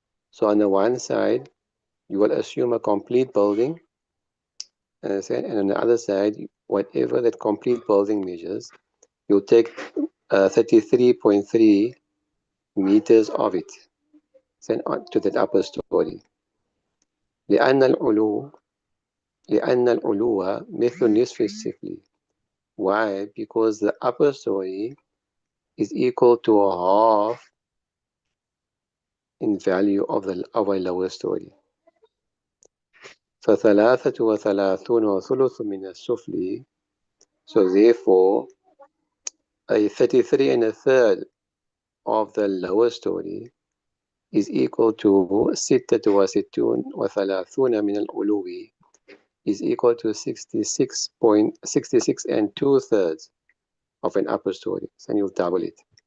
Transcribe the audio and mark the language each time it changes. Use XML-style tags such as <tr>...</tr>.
<en>So on the one side, you will assume a complete building, and on the other side, whatever that complete building measures, you'll take 33.3 meters of it sent to that upper story.</en> <ar>لأن العلو لأن العلو مثل نصف السفلي.</ar> <en>Why? Because the upper story is equal to a half in value of a lower story.</en> <ar>فثلاثة وثلاثون وثلث من السفلي.</ar> <en>So therefore, a 33 and a third of the lower story is equal to</en> <ar>ستة وستون وثلاثون من العلو</ar> <en>is equal to 66 and 2/3 of an upper story. So you'll double it.</en>